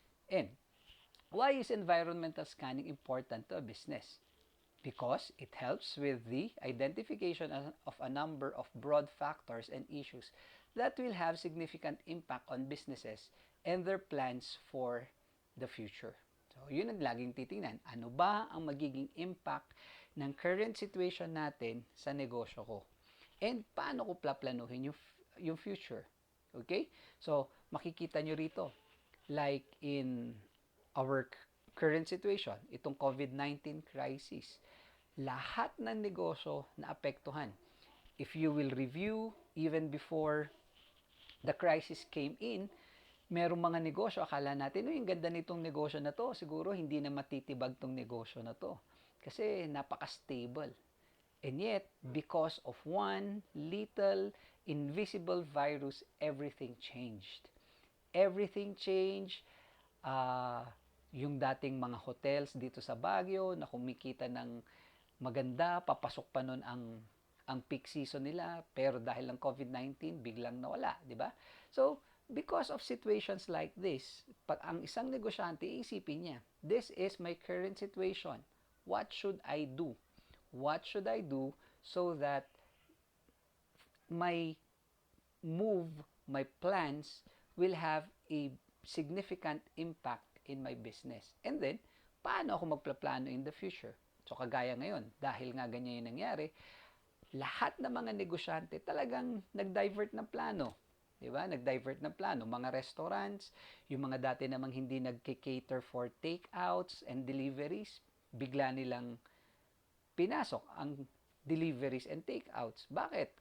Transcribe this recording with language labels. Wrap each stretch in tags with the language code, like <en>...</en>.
<en>And, why is environmental scanning important to a business? Because it helps with the identification of a number of broad factors and issues that will have significant impact on businesses and their plans for the future.</en> <tl>So, yun ang laging titingnan. Ano ba ang magiging impact ng current situation natin sa negosyo ko? And paano ko plaplanuhin yung future? Okay? So, makikita nyo rito,</tl> <en>like in our current situation,</en> <tl>itong COVID-19 crisis, lahat ng negosyo na apektuhan.</tl> <en>If you will review, even before the crisis came in,</en> <tl>merong mga negosyo, akala natin, yung ganda nitong negosyo na to, siguro hindi na matitibag tong negosyo na to. Kasi napaka-stable.</tl> <en>And yet, because of one little invisible virus, everything changed. Everything changed.</en> <tl>Yung dating mga hotels dito sa Baguio na kumikita ng maganda, papasok pa nun ang peak season nila, pero dahil ng COVID-19, biglang nawala, di ba?</tl> <en>So, because of situations like this,</en> <tl>pag ang isang negosyante, iisipin niya,</tl> <en>this is my current situation. What should I do? What should I do so that my move, my plans will have a significant impact in my business? And then,</en> <tl>paano ako magplaplano</tl> <en>in the future?</en> <tl>So, kagaya ngayon, dahil nga ganyan yung nangyari, lahat ng mga negosyante talagang nag-divert ng plano. Diba? Nag-divert ng plano. Mga restaurants, yung mga dati namang hindi nag-cater</tl> <en>for takeouts and deliveries,</en> <tl>bigla nilang pinasok ang deliveries and takeouts. Bakit?</tl>